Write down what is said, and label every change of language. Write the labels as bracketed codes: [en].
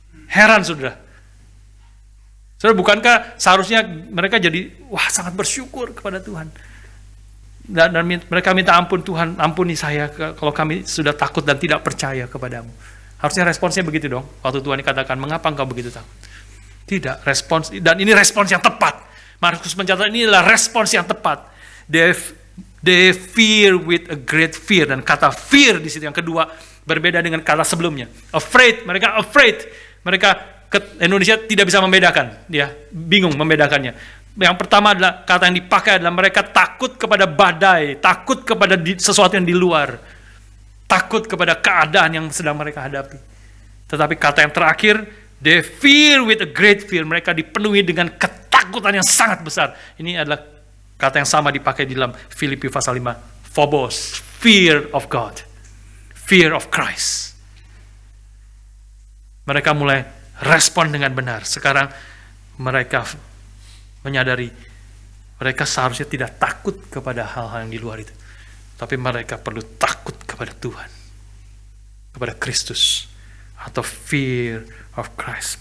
[id] Heran saudara. Saudara, bukankah seharusnya mereka jadi sangat bersyukur kepada Tuhan? Dan mereka minta ampun, Tuhan ampuni saya kalau kami sudah takut dan tidak percaya kepadamu. Harusnya responsnya begitu dong. Waktu Tuhan dikatakan, mengapa engkau begitu takut? Tidak, respons, dan ini respons yang tepat. Markus mencatat ini adalah respons yang tepat. [en] They fear with a great fear. [id] Dan kata fear di situ yang kedua berbeda dengan kata sebelumnya. Afraid, mereka afraid. Mereka Indonesia tidak bisa membedakan. Dia bingung membedakannya. Yang pertama adalah kata yang dipakai adalah mereka takut kepada badai, takut kepada sesuatu yang di luar, takut kepada keadaan yang sedang mereka hadapi. Tetapi kata yang terakhir, [en] they fear with a great fear. [id] Mereka dipenuhi dengan ketakutan yang sangat besar. Ini adalah kata yang sama dipakai di dalam Filipi pasal 5. [en] Phobos, fear of God, fear of Christ. [id] Mereka mulai respon dengan benar. Sekarang mereka menyadari mereka seharusnya tidak takut kepada hal-hal yang di luar itu. Tapi mereka perlu takut kepada Tuhan, kepada Kristus. Atau [en] fear of Christ.